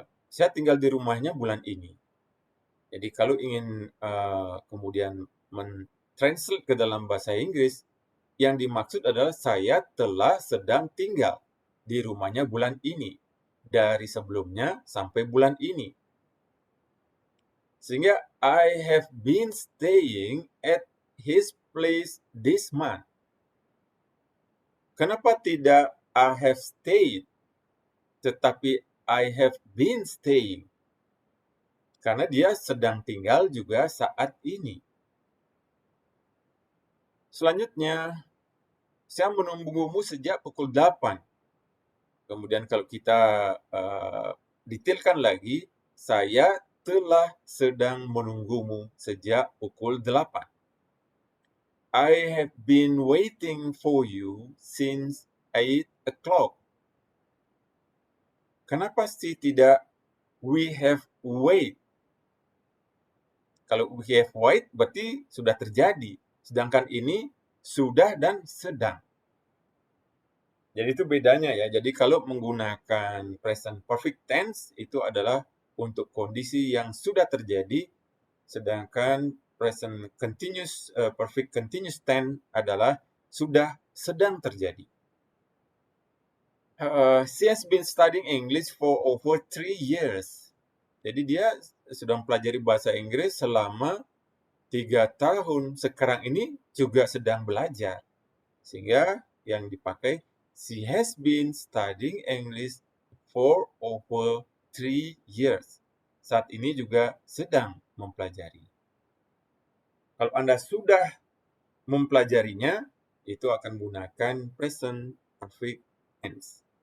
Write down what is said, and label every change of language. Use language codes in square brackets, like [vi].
[id] Saya tinggal di rumahnya bulan ini. Jadi kalau ingin kemudian mentranslate ke dalam bahasa Inggris, yang dimaksud adalah saya telah sedang tinggal di rumahnya bulan ini. Dari sebelumnya sampai bulan ini. Sehingga [en] I have been staying at his place this month. [id] Kenapa tidak [en] I have stayed, [id] tetapi [en] I have been staying? [id] Karena dia sedang tinggal juga saat ini. Selanjutnya, saya menunggumu sejak pukul 8. Kemudian kalau kita detailkan lagi, saya telah sedang menunggumu sejak pukul 8. [en] I have been waiting for you since 8 o'clock. [id] Kenapa sih tidak [en] we have wait? [id] Kalau [en] we have wait [id] berarti sudah terjadi. Sedangkan ini sudah dan sedang. Jadi itu bedanya ya. Jadi kalau menggunakan present perfect tense itu adalah untuk kondisi yang sudah terjadi, sedangkan present continuous perfect continuous tense adalah sudah sedang terjadi. [en] She has been studying English for over 3 years. [id] Jadi dia sudah mempelajari bahasa Inggris selama 3 tahun. Sekarang ini juga sedang belajar. Sehingga yang dipakai, [en] she has been studying English for over 3 years. [id] Saat ini juga sedang mempelajari. Kalau Anda sudah mempelajarinya, itu akan menggunakan present perfect tense.